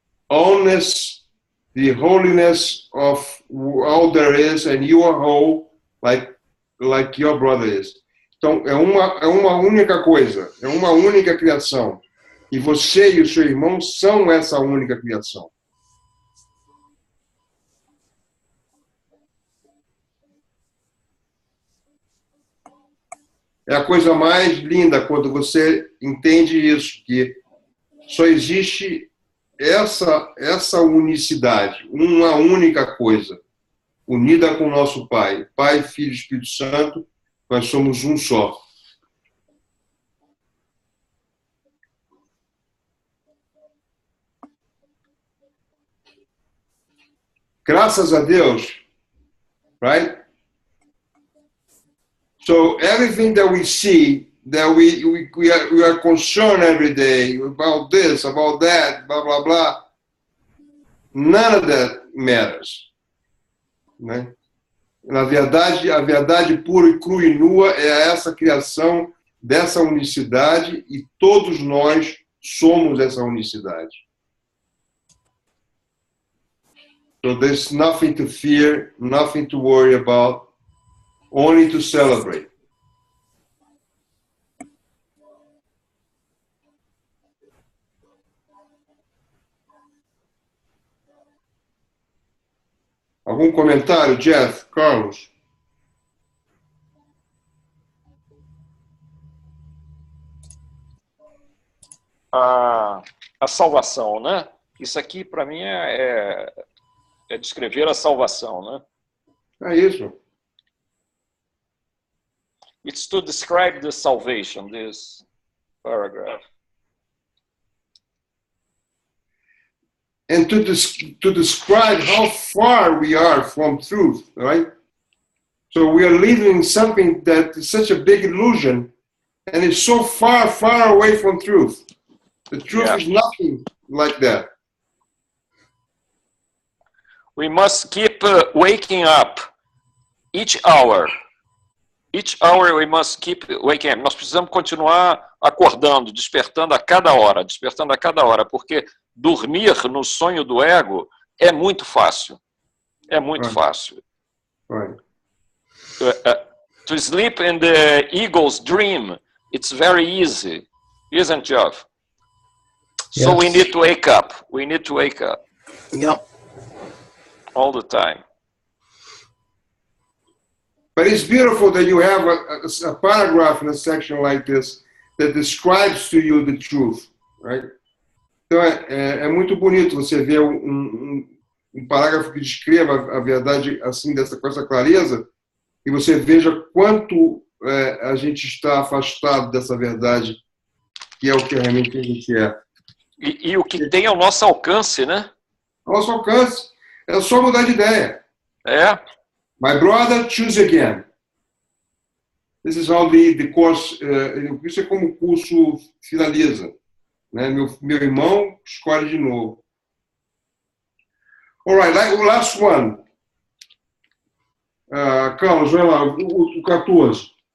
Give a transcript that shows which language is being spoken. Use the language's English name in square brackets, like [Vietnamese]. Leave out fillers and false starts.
[English] Allness, the holiness of all there is, and you are whole like your brother is. [Portuguese] Então, é uma única coisa, é uma única criação. E você e o seu irmão são essa única criação. É a coisa mais linda quando você entende isso, que só existe essa unicidade, uma única coisa, unida com o nosso Pai. Pai, Filho e Espírito Santo, nós somos um só. Graças a Deus, right? [English] So everything that we see, that we are concerned every day about this, about that, blah, blah, blah, none of that matters. [Portuguese] Né? Na verdade, a verdade pura e crua e nua é essa criação dessa unicidade e todos nós somos essa unicidade. [English] So there's nothing to fear, nothing to worry about, only to celebrate. [Portuguese] Algum comentário, Jeff, Carlos? A salvação, né? Isso aqui, para mim, é descrever a salvação, né? É isso. [English] It's to describe the salvation, this paragraph. And to describe how far we are from truth, right? So we are living something that is such a big illusion and is so far, far away from truth. The truth is nothing like that. We must keep waking up each hour. Each hour we must keep waking up. [Portuguese] Nós precisamos continuar acordando, despertando a cada hora, porque dormir no sonho do ego é muito fácil. É muito fácil. [English] Right. To sleep in the eagle's dream, it's very easy, isn't it, Jeff? Yes. So we need to wake up. We need to wake up. Yep. All the time. But it's beautiful that you have a paragraph in a section like this that describes to you the truth, right? [Portuguese] Então é muito bonito você ver um parágrafo que descreva a verdade assim, com essa clareza, e você veja quanto a gente está afastado dessa verdade, que é o que realmente a gente é. E o que tem ao nosso alcance, né? Nosso alcance. É só mudar de ideia. É. [English] My brother, choose again. This is how the course, [Portuguese] isso é como o curso finaliza. Né? Meu irmão, escolhe de novo. [English] All right, o last one. [Portuguese] Carlos, vai lá, o 14.